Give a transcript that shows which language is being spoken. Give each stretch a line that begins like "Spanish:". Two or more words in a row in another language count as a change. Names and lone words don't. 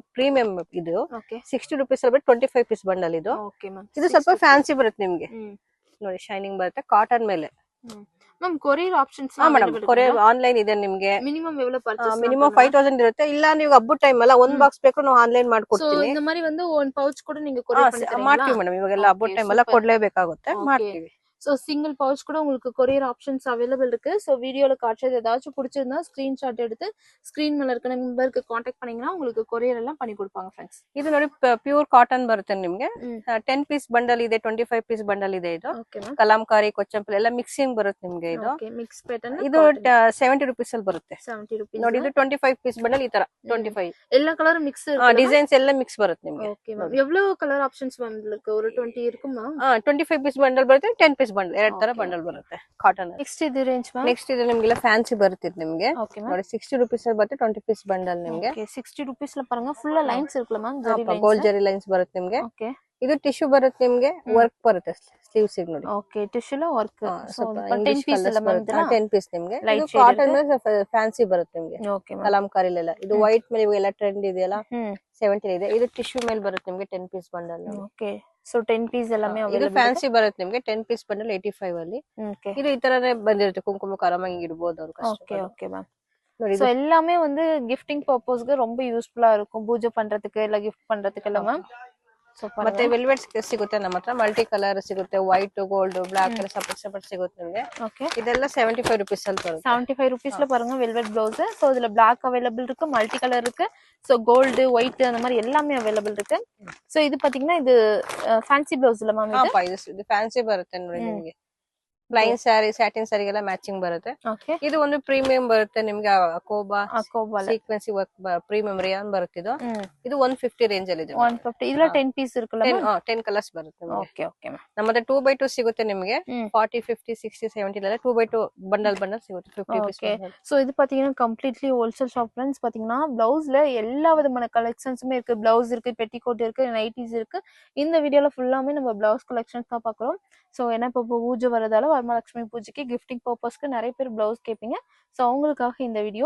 Kannada: ಪ್ರೀಮಿಯಂ ಇದು. 60 ರೂಪೀಸ್ ಅಲ್ಲಿ 25
English: piece bundle
Kannada: ಇದು.
English: okay ma'am.
Kannada: ಇದು ಸ್ವಲ್ಪ ಫ್ಯಾನ್ಸಿ ಬರುತ್ತೆ ನಿಮಗೆ. ನೋಡಿ ಶೈನಿಂಗ್ ಬರುತ್ತೆ ಕಾಟನ್ ಮೇಲೆ.
English: ma'am courier options madam courier online
Kannada: ಇದೆ ನಿಮಗೆ.
Tamil: மினிமம் எவ்வளவு பர்சேஸ்?
Kannada: ಮಿನಿಮಮ್ 5000 ಇರುತ್ತೆ. ಇಲ್ಲ ನೀವು ಹಬ್ಬದ ಟೈಮ್ ಅಲ್ಲ ಒಂದು ಬಾಕ್ಸ್ ಬೇಕು ನಾವು ಆನ್ಲೈನ್ ಮಾಡ್ಕೊಡ್ತೀವಿ. ಸೊ
Tamil: இந்த மாதிரி வந்து
Kannada: ಒಂದು ಪೌಚ್ ಕೂಡ ನೀವು ಕೊರಿಯರ್ ಮಾಡ್ತೀವಿ ಮೇಡಮ್. ಇವಾಗೆಲ್ಲ ಹಬ್ಬದ ಟೈಮ್ ಅಲ್ಲ ಕೊಡ್ಲೇಬೇಕಾಗುತ್ತೆ, ಮಾಡ್ತೀವಿ.
Tamil: சோ
English: single pouch
Tamil: கூட உங்களுக்கு
English: courier options available
Tamil: இருக்கு. சோ வீடியோல காட்சது ஏதாச்சும் பிடிச்சிருந்தா ஸ்கிரீன்ஷாட் எடுத்து ஸ்கிரீன் மேல இருக்க நம்பருக்கு கான்டாக்ட் பண்ணீங்கன்னா உங்களுக்கு கொரியர் எல்லாம் பண்ணி கொடுப்பாங்க फ्रेंड्स.
Kannada: ಇದು ನೋಡಿ
English: pure cotton
Kannada: ಬರುತ್ತೆ ನಿಮಗೆ. 10
English: piece bundle
Kannada: ಇದೆ, 25
English: piece bundle
Kannada: ಇದೆ. ಇದು ಕಲಾಂಕಾರಿ ಕೊಚ್ಚಂಪಲ್ ಎಲ್ಲ ಮಿಕ್ಸಿಂಗ್ ಬರುತ್ತೆ ನಿಮಗೆ. ಇದು
English: mix pattern.
Kannada: ಇದು 70 ರೂಪೀಸ್ ಅಲ್ಲಿ ಬರುತ್ತೆ. 70 ರೂಪೀಸ್ ನೋಡಿ. ಇದು 25
English: piece bundle
Kannada: ಈ ತರ 25 ಎಲ್ಲ
English: color mix
Kannada: ಡಿಸೈನ್ಸ್ ಎಲ್ಲ ಮಿಕ್ಸ್ ಬರುತ್ತೆ ನಿಮಗೆ.
English: okay ma'am.
Tamil: எவ்வளவு கலர் ஆப்ஷன்ஸ் வந்திருக்கு? ஒரு 20 இருக்குமா?
Kannada: 25
English: piece bundle
Kannada: ಬರುತ್ತೆ, 10
English: piece bundle
Kannada: ಎರಡು ತರ ಬಂಡಲ್ ಬರುತ್ತೆ ಕಾಟನ್. ನೆಕ್ಸ್ಟ್ ಇದು ರೇಂಜ್ ಮ್ಯಾಮ್. ನೆಕ್ಸ್ಟ್ ಇದು ನಿಮಗೆಲ್ಲ ಫ್ಯಾನ್ಸಿ ಬರುತ್ತೆ ನಿಮಗೆ. ನೋಡಿ 60 ರೂಪೀಸ್ ಅಲ್ಲಿ ಬರುತ್ತೆ 20
English: piece bundle
Kannada: ನಿಮಗೆ.
Tamil: ಓಕೆ 60 ರೂಪೀಸ್ ல பாருங்க
English: full lines
Tamil: இருக்குல ಮ್ಯಾಮ್.
Kannada: ಗೋಲ್ಡ್ ಜರಿ ಲೈನ್ಸ್ ಬರುತ್ತೆ ನಿಮಗೆ. ಓಕೆ ಇದು ಟಿಶ್ಯೂ ಬರುತ್ತೆ ನಿಮ್ಗೆ, ವರ್ಕ್ ಬರುತ್ತೆ ಸ್ಲೀವ್ಸ್ ನೋಡಿ.
Tamil: ஓகே, டிஷ்யூல வர்க்.
Kannada: ಸ್ವಲ್ಪ 10 ಪೀಸ್ ಎಲ್ಲ ಬಂದಿದೆ. 10 ಪೀಸ್ ನಿಮ್ಗೆ. ಇದು ಕಾಟನ್ ಮೇಲೆ ಫ್ಯಾನ್ಸಿ ಬರುತ್ತೆ ನಿಮ್ಗೆ. ಓಕೆ, ಕಲಾಂಕಾರಿಲೆಲ್ಲ ಇದು ವೈಟ್ ಮೇಲೆ ಇವೆಲ್ಲ ಟ್ರೆಂಡ್ ಇದೆಯಲ್ಲ 70 ಇದೆ. ಇದು ಟಿಶ್ಯೂ ಮೇಲೆ ಬರುತ್ತೆ ನಿಮ್ಗೆ 10 ಪೀಸ್ ಬಂಡಲ್.
Tamil: ஓகே, சோ 10 பீஸ் எல்லாமே
Kannada: ಇದು ಫ್ಯಾನ್ಸಿ ಬರುತ್ತೆ ನಿಮ್ಗೆ 10
English: piece bundle
Kannada: 85 ಅಲ್ಲಿ. ಇದು ಈ ತರನೇ ಬಂದಿರುತ್ತೆ, ಕುಂಕುಮ ಆರಾಮಾಗಿ ಇಡಬಹುದು ಅವ್ರು.
English: okay okay ma'am.
Tamil: சோ எல்லாமே வந்து கிஃப்டிங் பர்பஸ்க்கு ரொம்ப யூஸ்ஃபுல்லா இருக்கும், பூஜை பண்றதுக்கு இல்ல gift பண்றதுக்கு எல்லாம் மேம்.
Kannada: ಮತ್ತೆ ವೆಲ್ವೆಟ್ ಸಿಗುತ್ತೆ ನಮ್ಮ ಹತ್ರ,
English: multi color
Kannada: ಸಿಗುತ್ತೆ,
English: white gold black
Kannada: ಎಲ್ಲ ಸಪರೇಟ್ ಸಿಗುತ್ತೆ ನಿಮಗೆ. ಇದೆಲ್ಲ 75 rupees ಅಲ್ಲಿ ಬರುತ್ತೆ.
Tamil: 75 rupeesல பாருங்க
English: velvet blouse.
Tamil: சோ இதுல black அவைலபிள் இருக்கு,
English: multi color
Tamil: இருக்கு, சோ
English: gold white
Tamil: அந்த மாதிரி எல்லாமே அவைலபிள் இருக்கு. சோ இது பாத்தீங்கன்னா இது ஃபேன்சி ப்ளவுஸ்ல மேம்.
Kannada: ಇದು ಫ್ಯಾನ್ಸಿ ಬರುತ್ತೆ ನೋಡಿ ನಿಮಗೆ.
English: plain saree,
Kannada: ಸ್ಯಾಟಿನ್ ಸ್ಯಾರಿಗೆಲ್ಲ ಮ್ಯಾಚಿಂಗ್ ಬರುತ್ತೆ. ಇದು ಒಂದು ಪ್ರೀಮಿಯಂ ಬರುತ್ತೆ ನಿಮ್ಗೆ, ಅಕೋಬಾ
English: sequency work premium rayon
Kannada: ಬರುತ್ತೆ. ಇದು 150 ರೇಂಜ್ ಅಲ್ಲಿ ಇದೆ. 150 ಇದರ 10 ಪೀಸ್ ಇರುತ್ತಲ್ಲ, 10 ಕಲರ್ಸ್ ಬರುತ್ತೆ.
English: okay okay ma'am.
Kannada: ನಮ್ಮದು 2x2 ಸಿಗುತ್ತೆ ನಿಮಗೆ. 40 50 60 70 ಎಲ್ಲ 2x2 ಬಂಡಲ್ ಸಿಗುತ್ತೆ 50 ಪೀಸ್.
Tamil: சோ இது பாத்தீங்கன்னா
English: completely wholesale shop friends.
Tamil: பாத்தீங்கன்னா பிளவுஸ்ல எல்லா விதமான கலெக்ஷன்ஸுமே இருக்கு. பிளவுஸ் இருக்கு, பெட்டிகோட் இருக்கு, நைட்டிஸ் இருக்கு. இந்த வீடியோல ஃபுல்லாமே நம்ம பிளவுஸ் கலெக்ஷன்ஸ் தான் பாக்குறோம். சோ ஏன்னா இப்போ பூஜை வரதால வரமலட்சுமி பூஜைக்கு கிஃப்டிங் பர்பஸ்க்கு நிறைய பேர் பிளவுஸ் கேட்பீங்க. ஸோ அவங்களுக்காக இந்த வீடியோ.